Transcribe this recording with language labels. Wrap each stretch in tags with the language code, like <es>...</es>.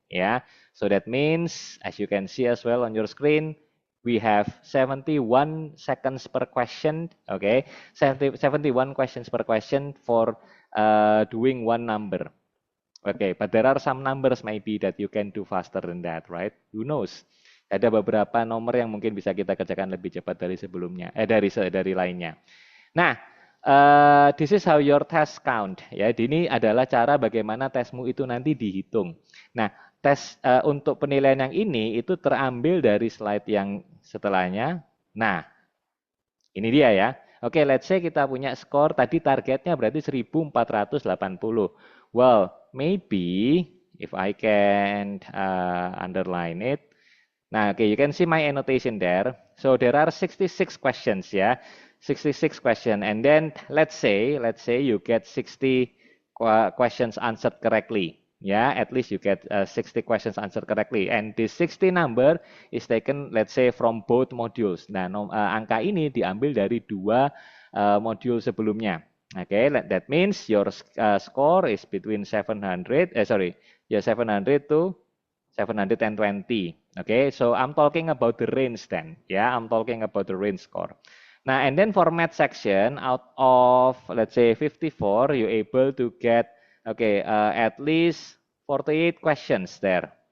<en>Yeah, so that means, as you can see as well on your screen, we have 71 seconds per question. Okay, 71 questions per question for doing one number. Okay, but there are some numbers maybe that you can do faster than that, right? Who knows?</en> <id>Ada beberapa nomor yang mungkin bisa kita kerjakan lebih cepat dari sebelumnya, dari lainnya.</id> <en>Nah, this is how your test count.</en> <id>Ya, ini adalah cara bagaimana tesmu itu nanti dihitung. Nah, tes untuk penilaian yang ini itu terambil dari slide yang setelahnya. Nah, ini dia ya. Oke,</id> <en>let's say</en> <id>kita punya skor tadi targetnya berarti 1480.</id> <en>Well, maybe if I can underline it. Nah, okay, you can see my annotation there. So there are 66 questions ya. 66 question, and then let's say you get 60 questions answered correctly. Ya, at least you get 60 questions answered correctly. And this 60 number is taken, let's say, from both modules.</en> <id>Nah, angka ini diambil dari dua modul sebelumnya.</id> <en>Okay, that means your score is between 700 to 720. Okay, so I'm talking about the range then. Yeah, I'm talking about the range score. Now, and then for math section, out of, let's say, 54, you're able to get, okay, at least 48 questions there.</en>